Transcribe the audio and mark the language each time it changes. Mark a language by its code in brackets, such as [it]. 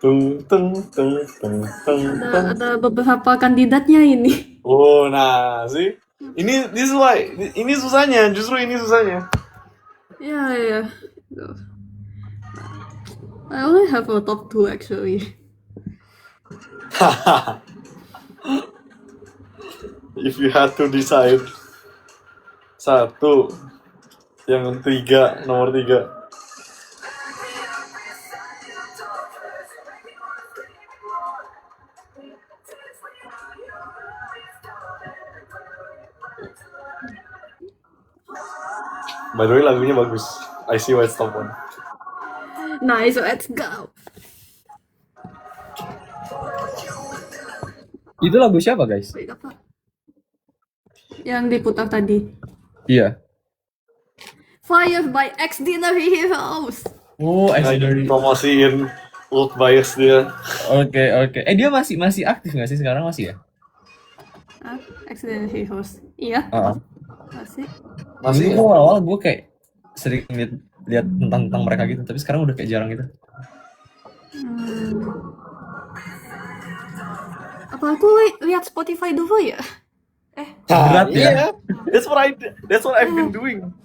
[id] Ada beberapa kandidatnya ini. Oh, nah, sih. Ini susahnya, justru ini susahnya. Ya. Tuh. [en] I only have a top 2 actually. If you had to decide [id] satu, yang nomor 3. [en] By the way, [id] lagunya bagus. [en] I see why it's top 1. Nice, let's go. [id] Itu lagu siapa, guys? [en] Wait, [id] apa? Yang diputar tadi. Iya. [en] Fire by Extraordinary Heroes. Oh, [id] Lagi promosiin old bias dia. Oke. Dia masih aktif nggak sih sekarang, masih ya? Ah, Extraordinary Heroes. Iya, masih. Masih Dulu awal gue kayak sering lihat tentang mereka gitu, tapi sekarang udah kayak jarang gitu. Apa aku lihat Spotify dulu ya? Berat ya? Iya. [en] That's what I've been doing.